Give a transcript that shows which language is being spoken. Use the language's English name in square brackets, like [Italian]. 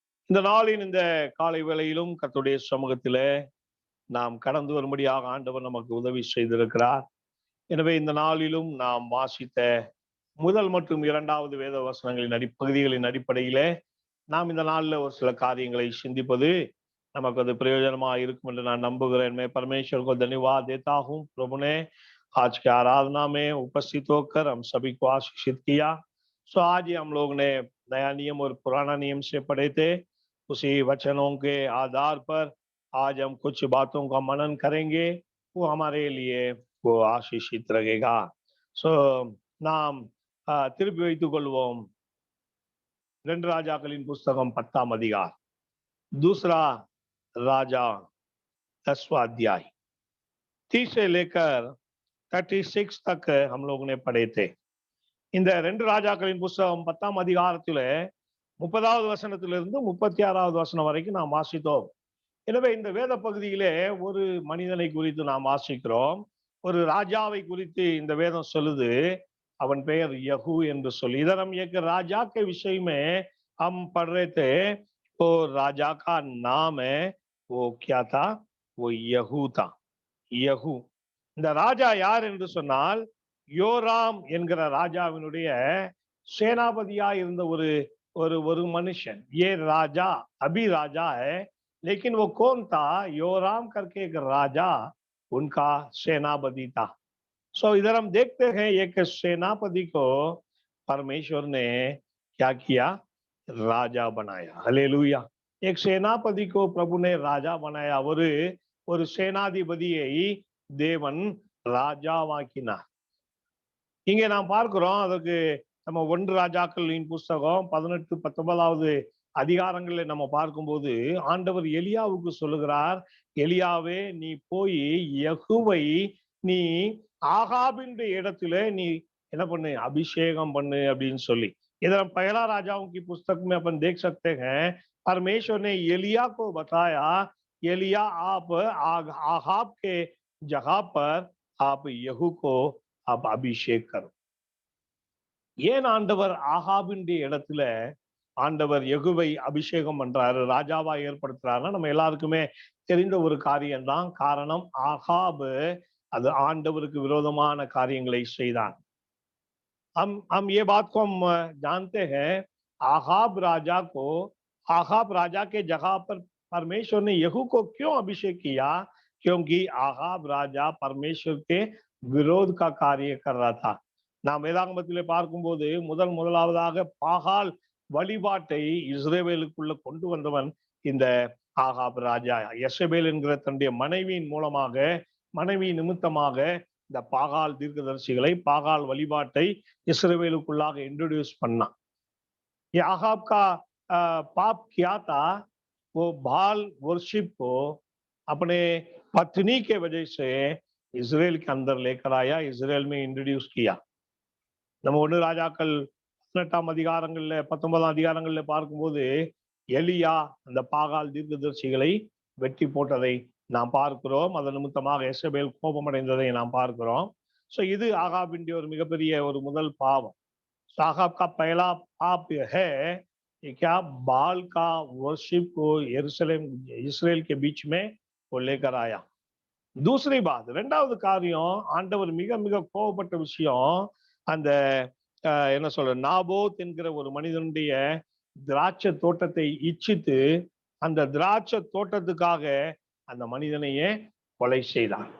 [Tamil] இந்த நாளின் இந்த காலை வேளையிலும் கர்த்தருடைய சமூகத்திலே நாம் கடந்து வரும்படியாக ஆண்டவர் நமக்கு உதவி செய்திருக்கிறார். எனவே இந்த நாளிலும் நாம் வாசித்த முதல் மற்றும் இரண்டாவது வேத வசனங்களின் பகுதிகளின் அடிப்படையிலே நாம் இந்த நாளில் ஒரு சில காரியங்களை சிந்திப்பது நமக்கு அது प्रयोजनமாக இருக்கும் என்று நான் नंबुகிறேன்। [Hindi] मैं परमेश्वर को धन्यवाद देता हूँ। प्रभु ने आज की आराधना में उपस्थित होकर हम सभी को आशीषित किया। सो आज ही हम लोग ने नया नियम और पुराना नियम से पढ़े थे। उसी वचनों के आधार पर आज हम कुछ बातों का मनन करेंगे, वो हमारे लिए वो आशीषित रहेगा। [Tamil] सो நாம் திருப்பி வைத்துக் கொள்வோம்। 2 ராஜாக்களின் புஸ்தகம் 10ஆம் அதிகாரம், [Hindi] दूसरा राजा 10वां अध्याय 30 से लेकर 36 तक हम लोग ने पढ़े थे। [Tamil] இந்த 2 ராஜாக்களின் புஸ்தகம் 10ஆம் அதிகாரத்திலே 30வது வசனத்திலிருந்து 36வது வசனம் வரைக்கும் நாம் வாசித்தோம்। எனவே இந்த வேத பகுதியிலே ஒரு மனிதனை குறித்து நாம் வாசிக்கிறோம், ஒரு ராஜாவை குறித்து இந்த வேதம் சொல்லுது। அவன் பெயர் யெகூ என்று சொல்லி। [Hindi] इधर हम एक राजा के विषय में हम पढ़ रहे थे। वो राजा का नाम है, वो क्या था? वो யெகூ था। [Tamil] யெகூ இந்த ராஜா யார் என்று சொன்னால், யோராம் என்கிற ராஜாவினுடைய சேனாபதியா இருந்த ஒரு ஒரு ஒரு மனுஷன்। [Hindi] ये राजा अभी राजा है, लेकिन वो कौन था? योराम करके एक राजा उनका सेनापति था। सो इधर हम देखते हैं एक सेनापति को परमेश्वर ने क्या किया? राजा बनाया। हालेलुया। एक सेनापति को प्रभु ने राजा बनाया। [Tamil] ஒரு சேனாதிபதியை தேவன் ராஜாவாக்கினார்। இங்கே நாம் பார்க்கிறோம், அதுக்கு நம்ம 1 ராஜாக்களின் புஸ்தகம் 18, 19வது அதிகாரங்களில் நம்ம பார்க்கும்போது ஆண்டவர் எலியாவுக்கு சொல்லுகிறார், எலியாவே நீ போய் யெகூவை நீ आहाबिन இடத்திலே நீ என்ன பண்ணு? अभिषेकम பண்ணு அப்படின்னு சொல்லி। [Hindi] इधर पहला राजाओं की पुस्तक में अपन देख सकते हैं, परमेश्वर ने एलिया को बताया, एलिया आप आहाब के जगह पर आप யெகூ को आप अभिषेक करो। [Tamil] ஏன் ஆண்டவர் ஆகாபின் இடத்துல ஆண்டவர் யெகூவை அபிஷேகம் பண்றாரு, ராஜாவா ஏற்படுத்துறாருன்னா நம்ம எல்லாருக்குமே தெரிந்த ஒரு காரியம்தான்। காரணம், ஆகாபு அது ஆண்டவருக்கு விரோதமான காரியங்களை செய்தான்। [Hindi] हम ये बात को हम जानते हैं, आहाब राजा के जगह पर परमेश्वर ने யெகூ को क्यों अभिषेक किया? क्योंकि आहाब राजा परमेश्वर के विरोध का कार्य कर रहा था। [Tamil] நாம் வேதாகமத்திலே பார்க்கும்போது முதலாவதாக பாகால் வழிபாட்டை இஸ்ரவேலுக்குள்ள கொண்டு வந்தவன் இந்த ஆகாப் ராஜா। யெசபேல் என்கிற தன்னுடைய மனைவி நிமித்தமாக இந்த பாகால் தீர்க்கதரிசிகளை, பாகால் வழிபாட்டை இஸ்ரவேலுக்குள்ளாக इंट्रोड्यूस பண்ணான்। [Hindi] ये आहाब का पाप क्या था? वो बाल वर्शिप को अपने पत्नी के वजह से इजराइल के अंदर लेकर आया, इजराइल में इंट्रोड्यूस किया। [Tamil] நம்ம 1 ராஜாக்கள் 18ஆம் அதிகாரங்கள்ல 19ஆம் அதிகாரங்கள்ல பார்க்கும்போது எலியா அந்த பாகால் தீர்க்கதரிசிகளை வெட்டி போட்டதை நாம் பார்க்கிறோம்। அதன் நிமித்தமாக யெசபேல் கோபமடைந்ததை நாம் பார்க்கிறோம்। सो இது ஆகாபின் ஒரு மிகப்பெரிய ஒரு முதல் பாவம்। [Hindi] आहाब का पहला पाप है कि क्या? बाल का वर्शिप को यरूशलेम इस्राएल के बीच में वो लेकर आया। दूसरी बात, [Tamil] இரண்டாவது காரியம், ஆண்டவர் மிக மிக கோபப்பட்ட விஷயம், அந்த என்ன சொல்ற, நாபோத் என்கிற ஒரு மனிதனுடைய திராட்சை தோட்டத்தை இச்சித்து அந்த திராட்சை தோட்டத்துக்காக அந்த மனிதனையே கொலை செய்தான்।